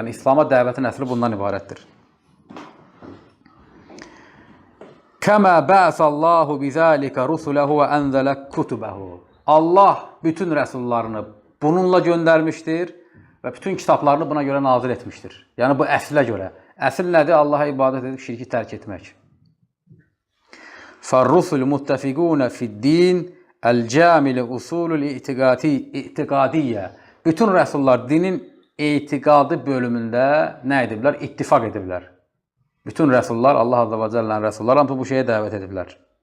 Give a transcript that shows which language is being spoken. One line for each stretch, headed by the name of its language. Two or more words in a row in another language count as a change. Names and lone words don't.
Azerbaijani: Yəni, İslama dəvətin əsli bundan ibarətdir.
Arabic: كما بعث الله بذلك رسله وأنزل كتبه.
Azerbaijani: Allah bütün rəsullarını bununla göndərmişdir və bütün kitablarını buna görə nazil etmişdir. Yəni, bu əslə görə. Əsl nədir? Allaha ibadət edib şirki tərk etmək.
Arabic: فَالرُّسُلُ مُتَّفِقُونَ فِي الدِّينِ الْجَامِلِ اُصُولُ الْاِعْتِقَادِيَّ.
Azerbaijani: Bütün rəsullar dinin etiqadı bölümündə nə ediblər? İttifaq ediblər. Bütün rəsullar, Allah Azza və Cəllənin rəsulları hamısı bu şeyə dəvət ediblər.